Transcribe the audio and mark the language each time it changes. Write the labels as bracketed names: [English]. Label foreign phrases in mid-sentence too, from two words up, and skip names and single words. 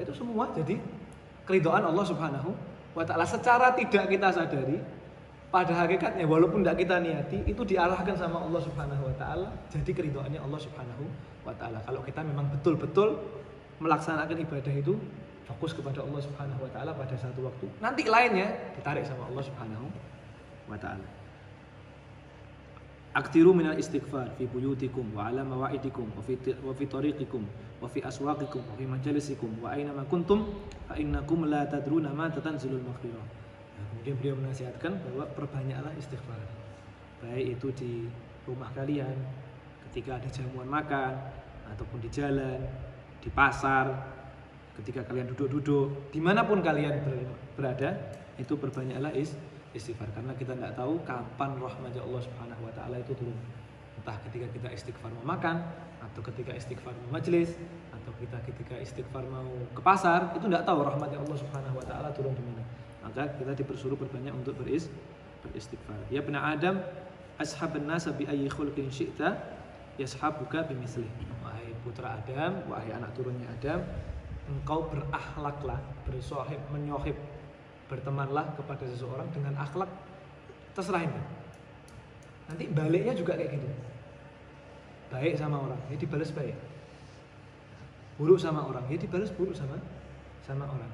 [Indonesian] Itu semua jadi keridhaan Allah [Arabic] سبحانه وتعالى [Indonesian] secara tidak kita sadari. Pada hakikatnya walaupun tidak kita niati, itu diarahkan sama Allah [Arabic] سبحانه وتعالى [Indonesian] jadi keridhaannya Allah [Arabic] سبحانه وتعالى. [Indonesian] Kalau kita memang betul-betul melaksanakan ibadah itu fokus kepada Allah [Arabic] سبحانه وتعالى [Indonesian] pada satu waktu, nanti lainnya ditarik sama Allah [Arabic] سبحانه وتعالى. أكثروا من الاستغفار في بيوتكم وعلى موائدكم وفي طرقكم وفي أسواقكم وفي مجالسكم وأينما كنتم فإنكم لا تدرون ما تتنزل المغفرة. [Indonesian] Nah, kemudian beliau menasihatkan bahwa perbanyaklah istighfar, baik itu di rumah kalian, ketika ada jamuan makan, ataupun di jalan, di pasar, ketika kalian duduk-duduk, dimanapun kalian berada, itu perbanyaklah istighfar. Karena kita tidak tahu kapan rahmat Allah [Arabic] سبحانه وتعالى [Indonesian] itu turun. Entah ketika kita istighfar mau makan, atau ketika istighfar mau majelis, atau kita ketika istighfar mau ke pasar, itu tidak tahu rahmat Allah [Arabic] سبحانه وتعالى [Indonesian] turun di mana. Maka kita dipersuruh berbanyak untuk beristighfar. [Arabic] يا بني آدم، اصحب الناس بأي خلق شئت يصحبك بمثله. [Indonesian] Wahai putra Adam, wahai anak turunnya Adam, engkau berakhlaklah, bersohib, menyohib, bertemanlah kepada seseorang dengan akhlak terserah ini. Nanti baliknya juga kayak gitu. Baik sama orang, ya dibalas baik. Buruk sama orang, ya dibalas buruk sama orang.